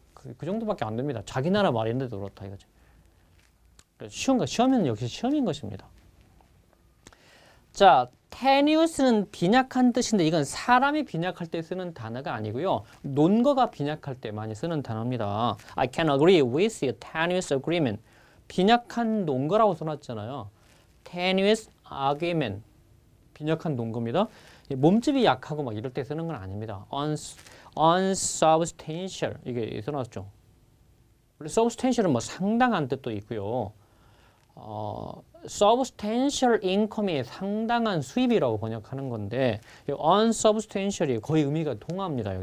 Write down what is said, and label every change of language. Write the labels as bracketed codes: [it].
[ko] 그 정도밖에 안 됩니다. 자기 나라 말인데도 그렇다 이거지. 시험은 역시 시험인 것입니다. 자, tenuous는 빈약한 뜻인데 이건 사람이 빈약할 때 쓰는 단어가 아니고요. 논거가 빈약할 때 많이 쓰는 단어입니다. [en] I can agree with your tenuous agreement. [ko] 빈약한 논거라고 써놨잖아요. [en] tenuous argument. [ko] 빈약한 논거입니다. 몸집이 약하고 막 이럴 때 쓰는 건 아닙니다. unsubstantial 이게 써놨죠. 원래 substantial은 뭐 상당한 뜻도 있고요. [en] substantial income [ko] 이 상당한 수입이라고 번역하는 건데 unsubstantial이 거의 의미가 동합니다.